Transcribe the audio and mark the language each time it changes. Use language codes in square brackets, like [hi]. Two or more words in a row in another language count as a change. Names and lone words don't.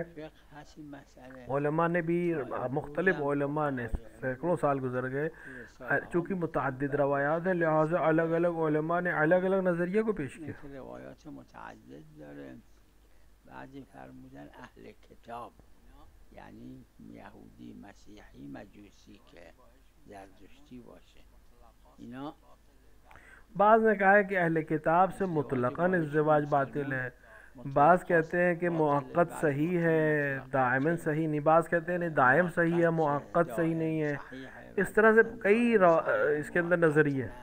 [ur] علما نے بھی مختلف علما نے سیکڑوں سال گزر گئے، چونکہ متعدد روایات ہیں لہٰذا الگ الگ علما نے الگ الگ نظریے کو پیش کیا. [fa] روایات متعدد داره. بعضی فرمودن اهل کتاب یعنی یهودی، مسیحی، مجوسی که زرتشتی باشه اینا. [ur] بعض نے کہا ہے کہ اہلِ کتاب سے مطلقاً ازدواج باطل ہے، بعض کہتے ہیں کہ مؤکد صحیح ہے، دائماً صحیح نہیں، بعض کہتے ہیں نہیں دائم صحیح ہے، مؤکد صحیح نہیں ہے. اس طرح سے کئی اس کے اندر نظریے ہیں.